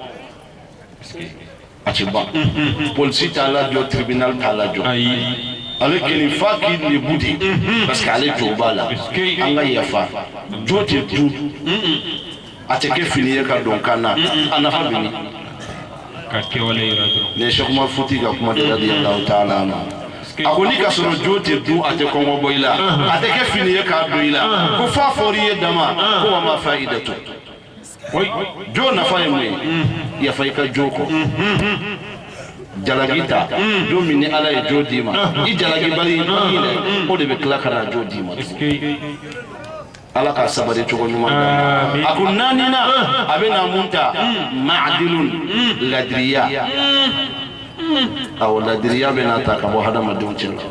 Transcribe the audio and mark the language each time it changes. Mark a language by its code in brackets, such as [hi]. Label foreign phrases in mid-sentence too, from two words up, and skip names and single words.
[bm] a tɛ ban polisi t'a lajɔ tribunal t'a lajɔ ale kɛni f'a k'i lebu de [fr] parce que [bm] ale jo b'a la an ka yafa jo tɛ dun a tɛ kɛ fini ye ka don kan na a nafa bɛ min ne Cheikh Umar Fouti ka kuma de [ar] رضي الله تعالى عنه [bm] a ko ni ka sɔrɔ jo tɛ dun a tɛ kɔngɔ bɔ i la a tɛ kɛ fini ye k'a don i la ko f'a fɔr'i ye dama ko [ar] وما فائدة [bm] jo nafa ye mun ye yafa i ka jo kɔ jalaki ta don min ni ala ye jo d'i ma i jalaki bali dɛ o de bɛ tila ka na jo d'i ma ala ka sabari cogo ɲuman d'a ma a ko naaninan a bɛ na mun ta ma'adilun ladiriya awɔ ladiriya bɛ na ta ka bɔ hadamadenw cɛ la